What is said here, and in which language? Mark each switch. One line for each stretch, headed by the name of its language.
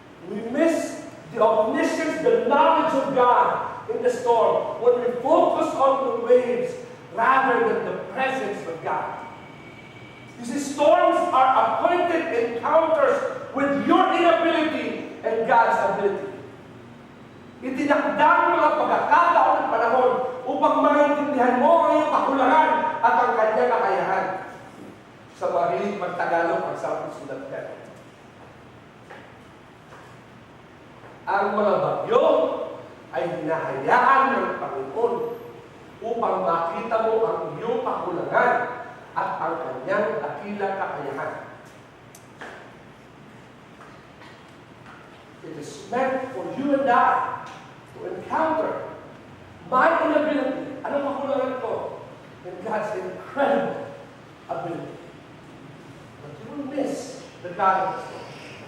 English: We miss the omniscience, the knowledge of God in the storm when we focus on the waves rather than the presence of God. You see, storms are appointed encounters with your inability and God's ability.
Filipino: Itinakdang mga pagkakataon at panahon upang maintindihan mo ang iyong kakulangan at ang kanyang kakayahan. Sa mahilig magtagalog, ang sarap sulat ka. Ang mga bagyo ay hinahayaan ng Panginoon upang makita mo ang iyong kakulangan at ang kanyang dakilang kakayahan.
English: It is meant for you and I to encounter my inability.
Filipino: Anong kakulangan ko?
English: And God's incredible ability. But you will miss the God of the storm.